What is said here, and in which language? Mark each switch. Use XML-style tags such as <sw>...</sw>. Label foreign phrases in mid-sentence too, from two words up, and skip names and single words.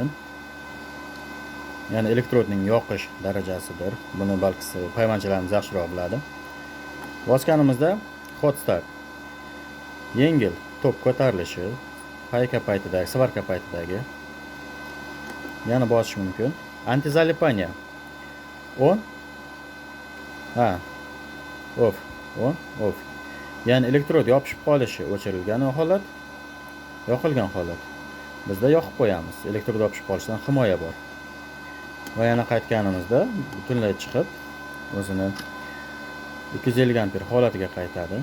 <uz>Ya'ni elektrodning yoqish darajasidir. Buni balki payvandchilarimiz yaxshiroq biladi. Bosganimizda</uz> <en>hot start.</en> <uz>Yengil tok ko'tarilishi, payka paytidagi, svarka paytidagi. Yana bosish mumkin. Antizalipaniya.</uz> <en>On. Off. On, off.</en> <uz>Ya'ni elektrod yopishib qolishi o'chirilgan holat, yoqilgan holat. Bizda yoqib qo'yamiz. Elektrod yopishib qolishidan himoya bor. Va yana qaytganimizda butunlay chiqib o'zini 250 amper holatiga qaytadi.</uz>